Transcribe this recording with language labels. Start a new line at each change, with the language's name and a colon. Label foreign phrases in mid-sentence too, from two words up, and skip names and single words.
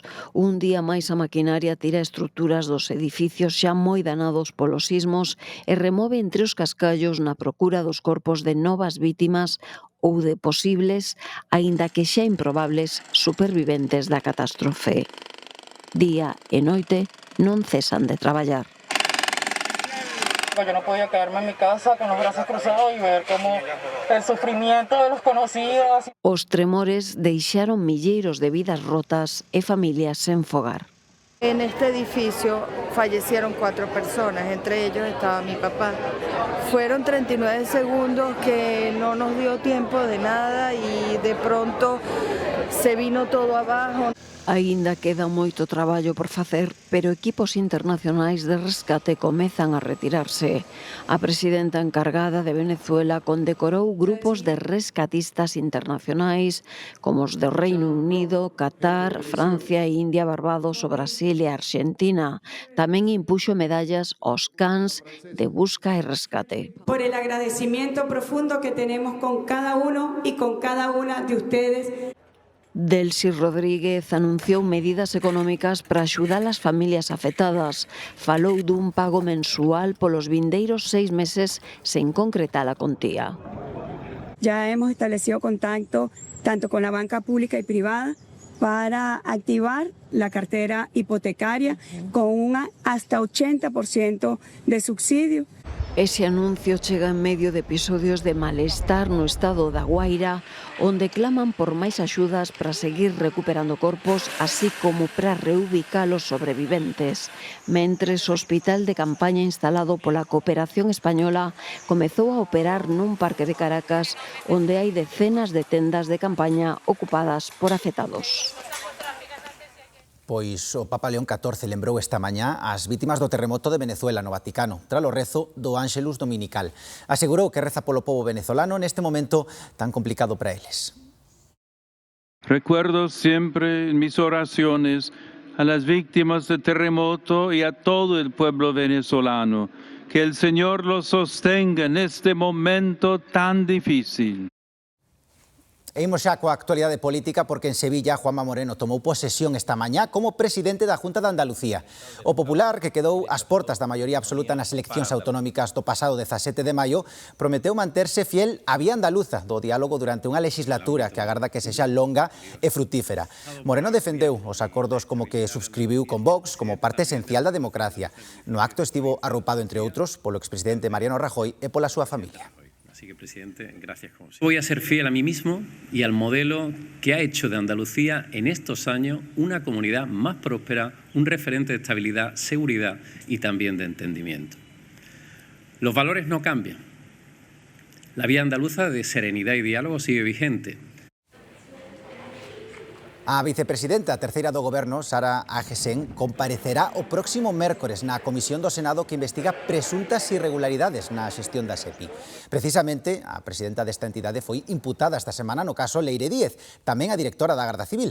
Galician: Un día máis a maquinaria tira estruturas dos edificios xa moi danados polos sismos e remove entre os cascallos na procura dos corpos de novas vítimas ou de posibles, aínda que xa improbables, superviventes da catástrofe. Día e noite non cesan de traballar.
Spanish: Yo no podía quedarme en mi casa con los brazos cruzados y ver como el sufrimiento de los conocidos.
Galician: Os tremores deixaron milleiros de vidas rotas e familias sen fogar.
Spanish: En este edificio fallecieron 4 personas, entre ellos estaba mi papá. Fueron 39 segundos que no nos dio tiempo de nada y de pronto se vino todo abajo.
Galician: Aínda queda moito traballo por facer, pero equipos internacionais de rescate comezan a retirarse. A presidenta encargada de Venezuela condecorou grupos de rescatistas internacionais como os do Reino Unido, Qatar, Francia, India, Barbados, o Brasil e Argentina. Tamén impuxo medallas aos cans de busca e rescate.
Spanish: Por el agradecimiento profundo que tenemos con cada uno y con cada una de ustedes.
Galician: Delcy Rodríguez anunciou medidas económicas para axudar as familias afectadas. Falou dun pago mensual polos vindeiros 6 meses sen concretar a contía.
Spanish: Ya hemos establecido contacto tanto con la banca pública y privada para activar la cartera hipotecaria con un hasta 80% de subsidio.
Galician: Ese anuncio chega en medio de episodios de malestar no estado da Guaira, onde claman por máis axudas para seguir recuperando corpos, así como para reubicar os sobreviventes. Mentres o hospital de campaña instalado pola Cooperación Española comezou a operar nun parque de Caracas, onde hai decenas de tendas de campaña ocupadas por afectados. Pois o Papa León XIV lembrou esta mañá as vítimas do terremoto de Venezuela no Vaticano, tras o rezo do Ángelus Dominical. Asegurou que reza polo pobo venezolano neste momento tan complicado para eles.
Spanish: Recuerdo siempre en mis oraciones a las víctimas del terremoto y a todo el pueblo venezolano que el Señor los sostenga en este momento tan difícil.
Galician: E imos xa coa actualidade política porque en Sevilla Juanma Moreno tomou posesión esta mañá como presidente da Junta de Andalucía. O Popular, que quedou ás portas da maioría absoluta nas eleccións autonómicas do pasado 17 de maio, prometeu manterse fiel á vía andaluza do diálogo durante unha legislatura que agarda que sexa longa e frutífera. Moreno defendeu os acordos como que subscribiu con Vox como parte esencial da democracia. No acto estivo arropado, entre outros, polo expresidente Mariano Rajoy e pola súa familia.
Spanish: Así que, presidente, gracias como siempre. Voy a ser fiel a mí mismo y al modelo que ha hecho de Andalucía en estos años una comunidad más próspera, un referente de estabilidad, seguridad y también de entendimiento. Los valores no cambian. La vía andaluza de serenidad y diálogo sigue vigente.
Galician: A vicepresidenta terceira do Goberno, Sara Agesen, comparecerá o próximo mércores na Comisión do Senado que investiga presuntas irregularidades na xestión da SEPI. Precisamente, a presidenta desta entidade foi imputada esta semana no caso Leire Díez, tamén a directora da Garda Civil.